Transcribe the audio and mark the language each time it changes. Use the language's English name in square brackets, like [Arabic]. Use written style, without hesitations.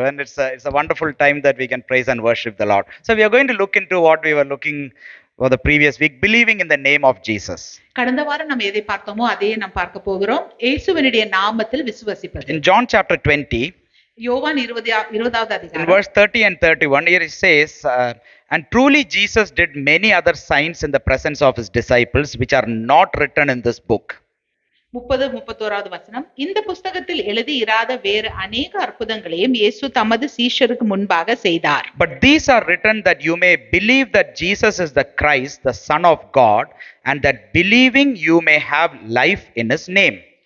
[English] And it's a wonderful time that we can praise and worship the Lord. So we are going to look into what we were looking for the previous week, believing in the name of Jesus. [Tamil] கடந்த வாரம் நம்ம எதை பார்த்தோமோ அதையே நாம் பார்க்க போகிறோம். இயேசுவினுடைய நாமத்தில் விசுவாசிப்பது. [English] In John chapter 20, [Tamil] யோவான் 20வது [English] in [Tamil] அதிகாரம் [English] verse 30 and 31, here it says, and truly Jesus did many other signs in the presence of his disciples, which are not written in this book. [Tamil] 30-31வது வசனம். இந்த புஸ்தகத்தில் எழுதி இராத வேறு அநேக அற்புதங்களையும் இயேசு தமது சீஷருக்கு முன்பாக செய்தார். [English] But these are written that you may believe that Jesus is the Christ, the Son of God, and that believing you may have life in his name.